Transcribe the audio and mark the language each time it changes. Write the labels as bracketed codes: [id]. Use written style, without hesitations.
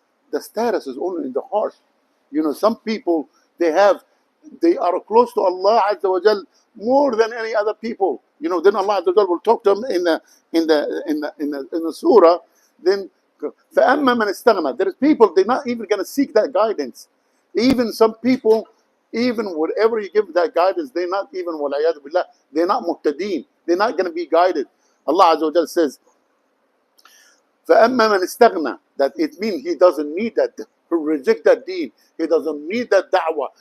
[en] The status is only in the heart. You know, some people, they are close to Allah Azza wa Jal more than any other people. You know, then Allah Azza wa Jal will talk to them in the surah. Then [ar] فَأَمَّا مَنِ اسْتَغْنَى. [en] There is people, they're not even going to seek that guidance. Even some people, even whatever you give that guidance, they're not even, [ar] وَالْعِيَاذُ بِاللَّهِ, [en] they're not muhtadeen. They're not going to be guided. Allah Azza wa Jal says, [ar] فَأَمَّا مَنِ اسْتَغْنَى. [en] That it means he doesn't need that, to reject that deen. He doesn't need that da'wah.